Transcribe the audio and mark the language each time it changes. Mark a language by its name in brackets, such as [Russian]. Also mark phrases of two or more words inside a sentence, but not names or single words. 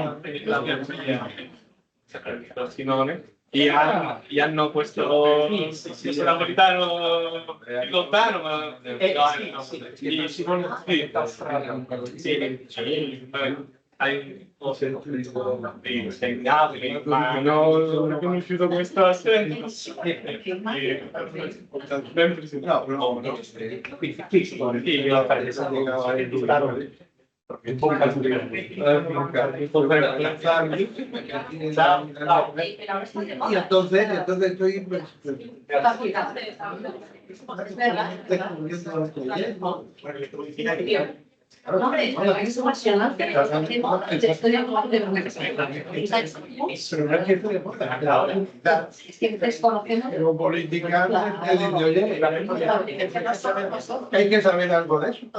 [Italian] e hanno questo napolitano lontano, ma ho sentito sei in Napoli, ma non ho conosciuto questo accento. Ben presentato. [Spanish] Y entonces estoy pero política hay que saber algo de eso.